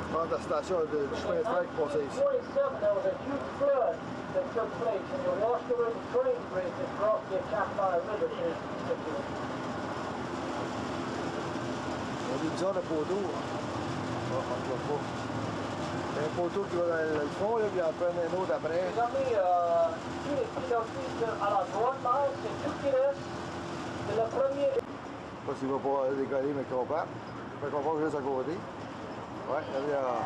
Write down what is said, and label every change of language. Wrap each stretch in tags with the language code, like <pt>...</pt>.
<fr>La station du chemin de fer qui passait ici.</fr> <en>There was a huge flood that took place, and you washed away the train bridge that crossed the Chapala River to the</en> <fr>Il y a des bizarres de poteaux. On ne voit pas. Il y a un poteau qui va dans le fond, là, puis il en prend un autre après. Les amis, tous les pilotis à la droite, là, c'est tout qui reste. C'est le premier. Je ne sais pas s'il va pas décoller, mais qu'on part. Fait qu'on part juste à côté. Ouais, il y a...</fr>